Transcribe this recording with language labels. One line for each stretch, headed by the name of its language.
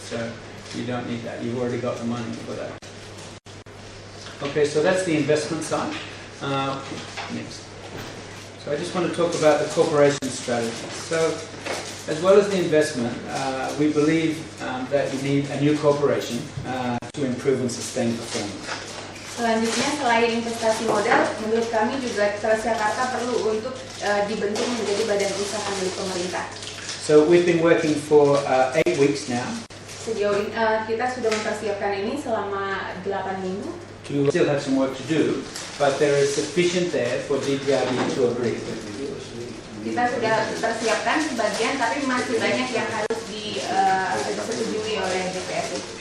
English: So you don't need that. You've already got the money for that. Okay, so that's the investment side. Next. So I just want to talk about the corporation strategy. So as well as the investment, we believe that you need a new corporation to improve and sustain performance.
Indonesian: Selanjutnya, selain investasi modal, menurut kami juga Transjakarta perlu untuk dibentuk menjadi badan usaha milik pemerintah.
English: So we've been working for 8 weeks now.
Indonesian: Sejauh ini kita sudah mempersiapkan ini selama 8 minggu.
English: We still have some work to do, but there is sufficient there for DPRD to agree.
Indonesian: Kita sudah persiapkan sebagian, tapi masih banyak yang harus disetujui oleh DPRD.